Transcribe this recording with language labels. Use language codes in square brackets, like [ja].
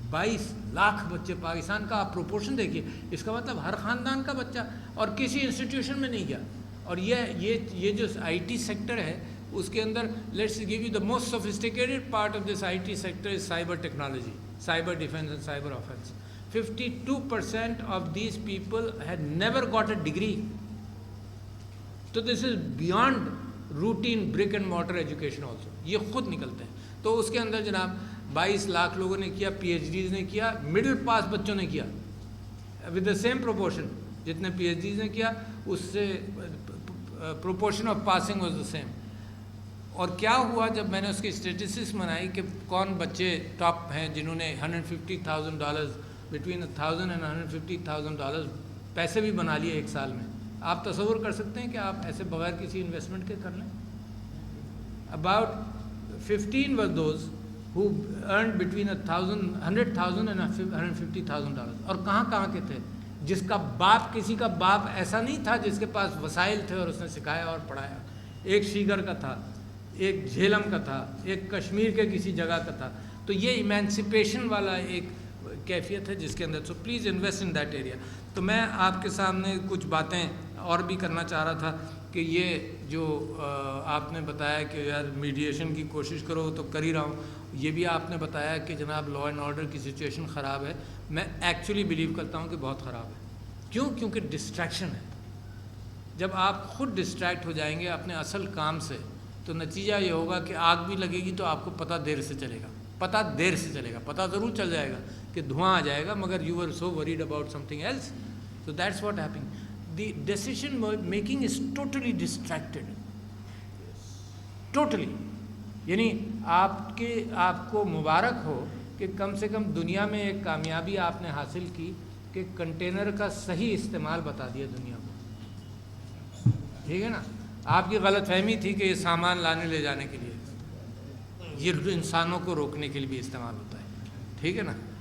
[ur] 22 لاکھ بچے. پاکستان کا آپ پروپورشن دیکھیے، اس کا مطلب ہر خاندان کا بچہ، اور کسی انسٹیٹیوشن میں نہیں گیا. اور یہ جو آئی ٹی سیکٹر ہے اس کے اندر [en] Let's give you the most sophisticated part of this I T sector is cyber technology, cyber defense and cyber offense. 52% of these people had never got a degree. So this is beyond routine brick and mortar education also. [ur] یہ خود نکلتے ہیں. تو اس کے اندر جناب 22 لاکھ لوگوں نے کیا, پی ایچ ڈیز نے کیا, مڈل پاس بچوں نے کیا [en] with the same proportion. [ur] جتنے پی ایچ ڈیز نے کیا اس سے [en] proportion of passing was the same. [ur] اور کیا ہوا جب میں نے اس کی اسٹیٹسٹکس بنائی کہ کون بچے ٹاپ ہیں جنہوں نے $150,000 [en] between $1,000 and $150,000 [ur] پیسے بھی بنا لیے ایک سال میں. آپ تصور کر سکتے ہیں کہ آپ ایسے بغیر کسی انویسٹمنٹ کے کر لیں. [en] About 15 were those who earned between $100,000 and $150,000. [ur] اور کہاں کے تھے؟ جس کا باپ, کسی کا باپ ایسا نہیں تھا جس کے پاس وسائل تھے اور اس نے سکھایا اور پڑھایا. ایک شیگر کا تھا, ایک جھیلم کا تھا, ایک کشمیر کے کسی جگہ کا تھا. تو یہ ایمانسپیشن والا ایک کیفیت ہے جس کے اندر. [en] So please invest in that area. [ur] تو میں آپ کے سامنے کچھ باتیں اور بھی کرنا چاہ رہا تھا کہ یہ جو آپ نے بتایا کہ یار میڈیشن کی کوشش کرو تو کر ہی رہا ہوں. یہ بھی آپ نے بتایا کہ جناب لا اینڈ آرڈر کی سچویشن خراب ہے. میں ایکچولی بلیو کرتا ہوں کہ بہت خراب ہے. کیوں؟ کیونکہ ڈسٹریکشن ہے. جب آپ خود ڈسٹریکٹ ہو جائیں گے اپنے اصل کام سے تو نتیجہ یہ ہوگا کہ آگ بھی لگے گی تو آپ کو پتہ دیر سے چلے گا. پتہ ضرور چل جائے گا کہ دھواں آ جائے گا, مگر [en] You are so worried about something else. So that's what happening. The decision making is totally distracted. Totally. [ur] یعنی آپ کو مبارک ہو کہ کم سے کم دنیا میں ایک کامیابی آپ نے حاصل کی کہ کنٹینر کا صحیح استعمال بتا دیا دنیا کو. ٹھیک ہے نا. آپ کی غلط فہمی تھی کہ یہ سامان لانے لے جانے کے لیے, یہ انسانوں کو روکنے کے لیے بھی استعمال ہوتا ہے. ٹھیک ہے نا.